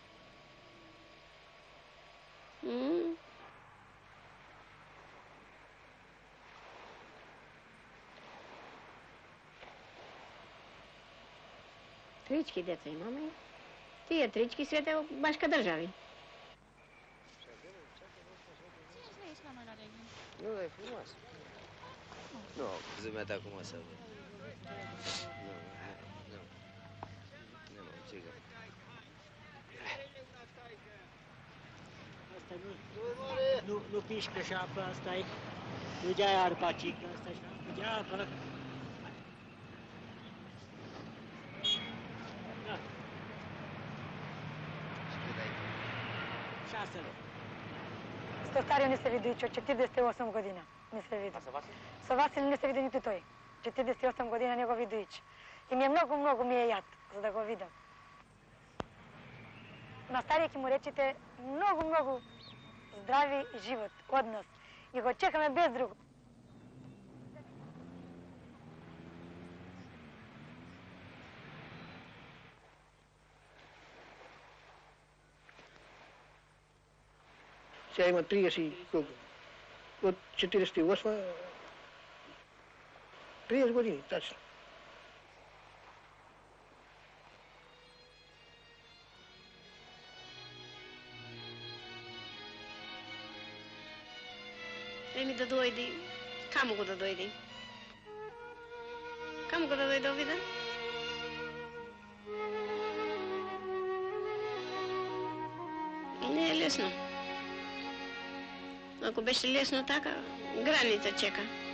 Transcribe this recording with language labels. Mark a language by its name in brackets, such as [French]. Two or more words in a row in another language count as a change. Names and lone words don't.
[Macedonian] Трички деца имаме. Тие трички свете во башка држави. [Romanian] Nu, e frumos. Nu, zâmbet acum să văd. Nu, cică. Asta nu pișcă șapă, asta e. Nu gea arpa cică, asta e șapă, gea arpa. Da. 6 lei. [Macedonian] Сто стариот не се види, од 48 година не се види. А со Васил? Со Васил не се види ниту тој. 48 година не го види ич. И ми е многу ми е јад за да го видам. На стариот ќе му речете многу здрави живот, однос. И го чекаме без другог. Сега има 30 колко? От 48 30 години, точно. Еми да дојди. Каму го да дојди? Каму го да дојде овде? Не е лесно. Ако беше лесно така, граница чека.